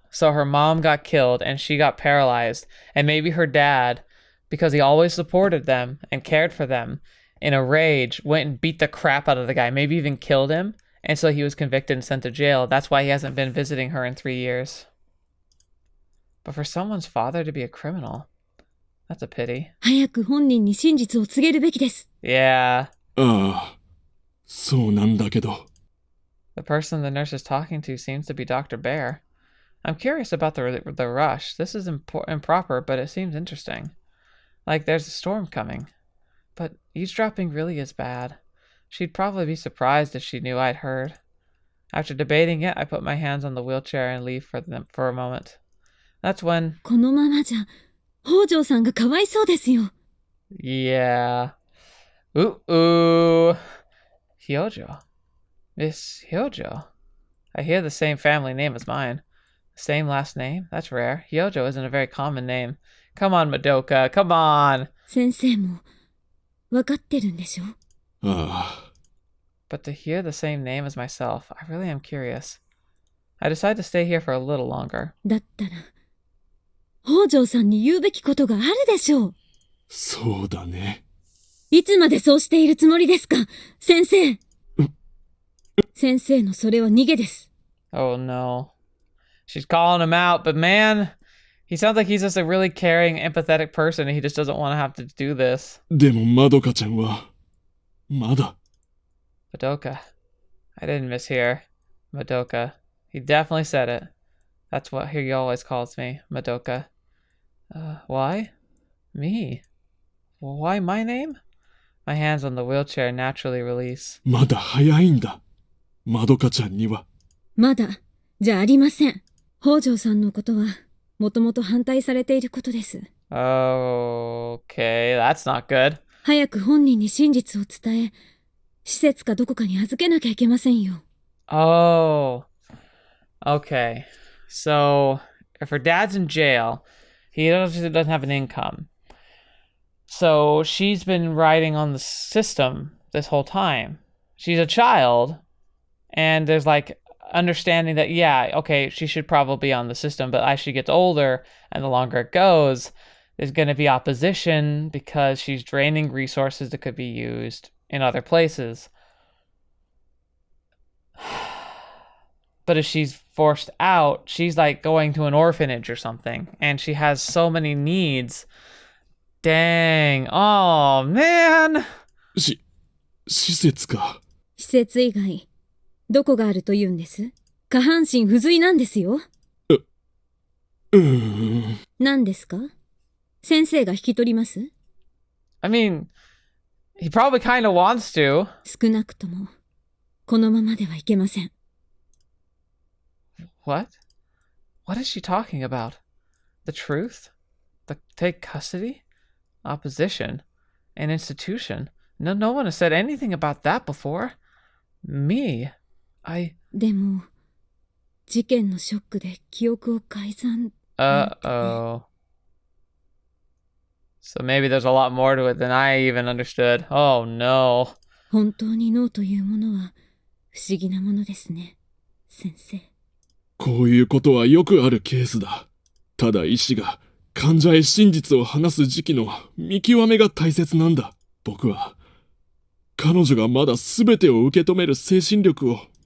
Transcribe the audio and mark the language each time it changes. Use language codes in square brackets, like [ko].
[en] So her mom got killed and she got paralyzed. And maybe her dad, because he always supported them and cared for them, in a rage, went and beat the crap out of the guy, maybe even killed him. And so he was convicted and sent to jail. That's why he hasn't been visiting her in 3 years. But for someone's father to be a criminal, that's a pity. [ja] 早く本人に真実を告げるべきです。 [en] Yeah. [ja] ああ、そうなんだけど。 [en] The person the nurse is talking to seems to be Dr. Bear. I'm curious about the rush. This is improper, but it seems interesting. Like there's a storm coming. But eavesdropping really is bad. She'd probably be surprised if she knew I'd heard. After debating it, I put my hands on the wheelchair and leave for a moment. That's when... [ja] このままじゃ、北条さんがかわいそうですよ。 [en] Yeah. Ooh. Hyojo. Miss Hyojo. I hear the same family name as mine. Same last name? That's rare. Hyojo isn't a very common name. Come on, Madoka. Come on. [ja] 先生も、わかってるんでしょ？ああ。 [en] But to hear the same name as myself, I really am curious. I decide to stay here for a little longer. [ja] だったら、北条さんに言うべきことがあるでしょう。そうだね。いつまでそうしているつもりですか、先生。先生のそれは逃げです。 [en] Oh no. She's calling him out, but man, he sounds like he's just a really caring, empathetic person and he just doesn't want to have to do this. [ja] でもまどかちゃんは、まだ。 [en] Madoka. I didn't mishear. Madoka. He definitely said it. That's what he always calls me, Madoka. Why? Me? Why my name? My hands on the wheelchair naturally release. [ja] まだ早いんだ。まどかちゃんには。まだ、じゃありません。北条さんのことは、もともと反対されていることです。 [en] Okay, that's not good. [ja] 早く本人に真実を伝え、施設かどこかに預けなきゃいけませんよ。 [en] Oh. Okay. So, if her dad's in jail, he doesn't have an income. So, she's been riding on the system this whole time. She's a child, and there's like understanding that, yeah, okay, she should probably be on the system, but as she gets older and the longer it goes, there's going to be opposition because she's draining resources that could be used in other places. But if she's forced out, she's like going to an orphanage or something, and she has so many needs. Dang. Oh, man. [ja] 施設か。施設以外、どこがあると言うんです？下半身不随なんですよ。何ですか？先生が引き取ります？ [en] I mean, he probably kind of wants to. [ja] 少なくとも、このままではいけません。 [en] What? What is she talking about? The truth? Take custody? Opposition? An institution? No one has said anything about that before. Me? [ja] でも、事件のショックで記憶を改ざん。 [en] Uh-oh. So maybe there's a lot more to it than I even understood. Oh no. [ja] 本当に脳というものは不思議なものですね、先生。こういうことはよくあるケースだ。ただ医師が患者へ真実を話す時期の見極めが大切なんだ。僕は、彼女がまだ全てを受け止める精神力を。